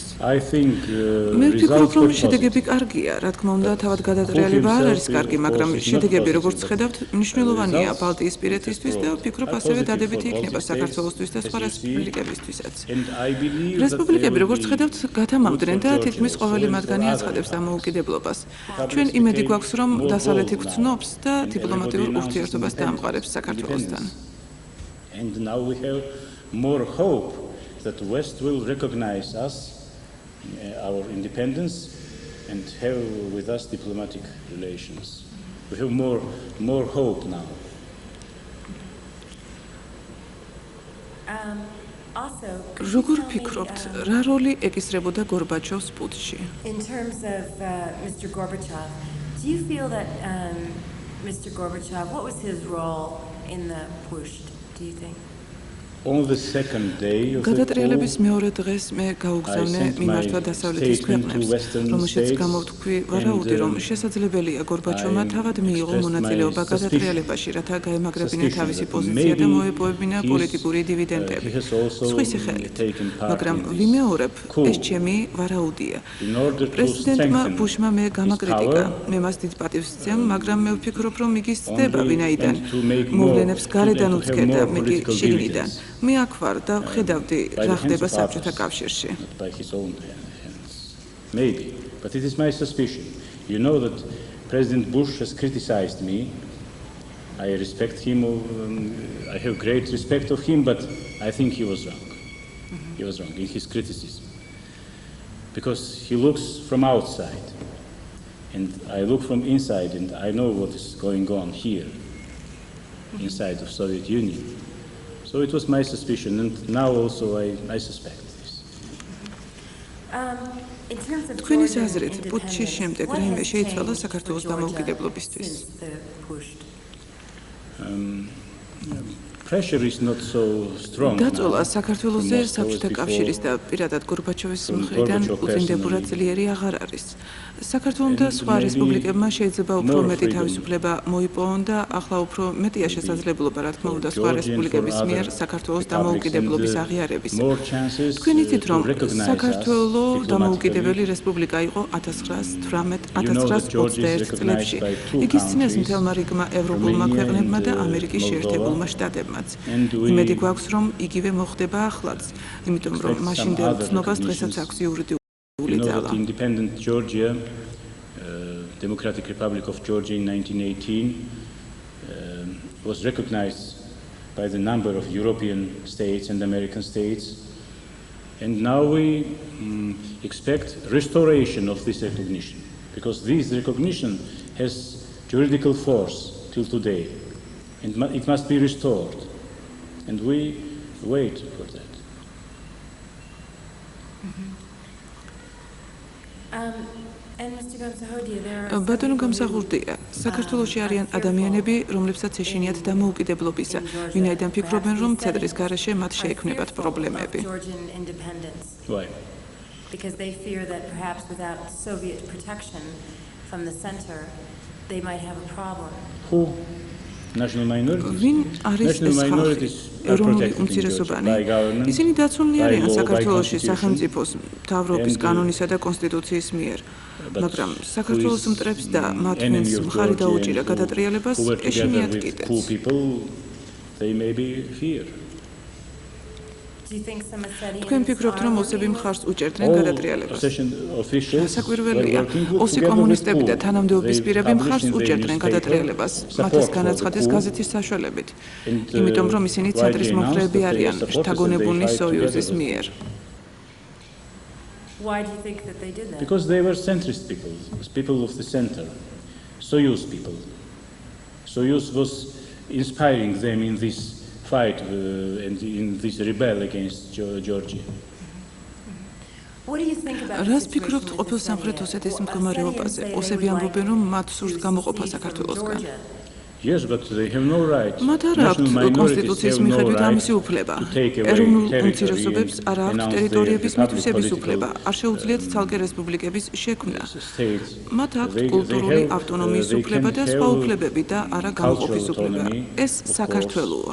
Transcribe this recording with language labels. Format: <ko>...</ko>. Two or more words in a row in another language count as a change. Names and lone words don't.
<ka>მე ვფიქრობ, რომ შედეგები კარგია, რა თქმა უნდა, თავად გადატრიალება არ არის კარგი, მაგრამ შედეგები, როგორც ხედავთ, მნიშვნელოვანია ბალტიისპირეთისთვის და ვფიქრობ, ასევე დადებითი იქნება საქართველოსთვის და სხვა რესპუბლიკებისთვისაც. რესპუბლიკები, როგორც ხედავთ, გათამამდნენ და თითქმის ყოველი მათგანი აცხადებს დამოუკიდებლობას. ჩვენ იმედი გვაქვს, რომ დასავლეთი გრძნობს და დიპლომატიურ ურთიერთობას დაამყარებს საქართველოსთან.</ka> <en>And now we have more hope that the West will recognize us, our independence, and have with us diplomatic relations. We have more hope now.</en> <ka>როგორ ფიქრობთ, რა როლი ეკისრებოდა გორბაჩოვს პუტჩში?</ka> <en>In terms of Mr. Gorbachev, do you feel that Mr. Gorbachev, what was his role in the push, do you think? On the second day of the</en> <ka>გადატრიალების მეორე დღეს მე გაუგზავნე მიმართვა დასავლეთის ქვეყნებს, რომელშიც გამოვთქვი ვარაუდი, რომ შესაძლებელია გორბაჩოვმა თავად მიიღო მონაწილეობა გადატრიალებაში, რათა გაემაგრებინა თავისი პოზიცია და მოეპოვებინა პოლიტიკური დივიდენდები. სხვისი ხელით. მაგრამ ვიმეორებ, ეს ჩემი ვარაუდია. პრეზიდენტმა ბუშმა მე გამაკრიტიკა, მე მას დიდ პატივს ვსცემ, მაგრამ მე ვფიქრობ, რომ იგი სცდება ვინაიდან მოვლენებს გარედან უწკერდა, მე კი შიგნიდან. მე აქ ვარ და ვხედავდი რა ხდება საბჭოთა კავშირში.</ka> <en>Maybe, but it is my suspicion. You know that President Bush has criticized me. I respect him, I have great respect of him, but I think he was wrong. He was wrong in his criticism. Because he looks from outside, and I look from inside, and I know what is going on here, inside of Soviet Union. So it was my suspicion, and now also I suspect this.</en> <ka>თქვენი აზრით, პუტჩის შემდეგ რაიმე შეიცვალა საქართველოს დამოუკიდებლობისთვის?</ka> <en>Pressure is not so strong.</en> <ka>დაწოლა საქართველოსზე საბჭოთა კავშირის და პირადად გორბაჩოვის მხრიდან უწინდებურად ძლიერი აღარ არის. საქართველოს და სხვა რესპუბლიკებმა შეიძლება უფრო მეტი თავისუფლება მოიპოვონ და ახლა უფრო მეტია შესაძლებლობა, რა თქმა უნდა, სხვა რესპუბლიკების მიერ საქართველოს დამოუკიდებლობის აღიარების. თქვენ იცით, რომ საქართველოს დამოუკიდებელი რესპუბლიკა იყო 1921 წლებში. იგი სცნეს მთელმა რიგმა ევროპულმა ქვეყნებმა და ამერიკის შეერთებულმა შტატებმაც. იმედი გვაქვს, რომ იგივე მოხდება ახლაც, იმიტომ რომ მაშინდელ ცნობას დღესაც აქვს იურიდიული ძალა.</ka> <en>Independent Georgia, Democratic Republic of Georgia in 1918 was recognized by the number of European states and American states, and now we expect restoration of this recognition, because this recognition has juridical force till today, and it must be restored, and we wait for that.</en> <ka>ბატონო გამსახურდია, საქართველოში არიან ადამიანები, რომლებსაც ეშინიათ დამოუკიდებლობისა, ვინაიდან ფიქრობენ, რომ ცედრის გარეშე მათ შეექმნებათ პრობლემები.</ka> <en>Why? Because they fear that perhaps without Soviet protection from the center, they might have a problem. Who? National minorities?</en> <ka>ვინ არის ეს ხალხი? ეროვნული უმცირესობანი? ისინი დაცულნი არიან საქართველოში სახელმწიფოს, მთავრობის კანონისა და კონსტიტუციის მიერ. მაგრამ საქართველოს მტრებს და მათ ვინც მხარი დაუჭირა გადატრიალებას ეშინიათ კიდეც. თქვენ ფიქრობთ, რომ ოსები მხარს უჭერდნენ გადატრიალებას? საკვირველია, ოსი კომუნისტები და თანამდებობის პირები მხარს უჭერდნენ გადატრიალებას, მათ ეს განაცხადეს გაზეთის საშუალებით, იმიტომ რომ ისინი ცენტრის მომხრეები არიან შთაგონებული სოიუზის მიერ.</ka> <en>Why do you think that they did that? Because they were centrist people, people of the center, Soyuz people. Soyuz was inspiring them in this fight and in this rebel against Georgia. What do you think about</en> <ka>რას ფიქრობთ ყოფილ სამხრეთ ოსეთის მდგომარეობაზე? ოსები ამბობენ, რომ მათ სურთ გამოყოფა საქართველოსგან.</ka> <en>Yes, but they have no right.</en> <ka>მათ არ აქვთ კონსტიტუციის მიხედვით ამისი უფლება. ეროვნულ უმცირესობებს არ აქვთ ტერიტორიების მითვისების უფლება. არ შეუძლიათ ცალკე რესპუბლიკების შექმნა. მათ აქვთ კულტურული ავტონომიის უფლება და სხვა უფლებები და არა გამოყოფის უფლება. ეს საქართველოა.</ka>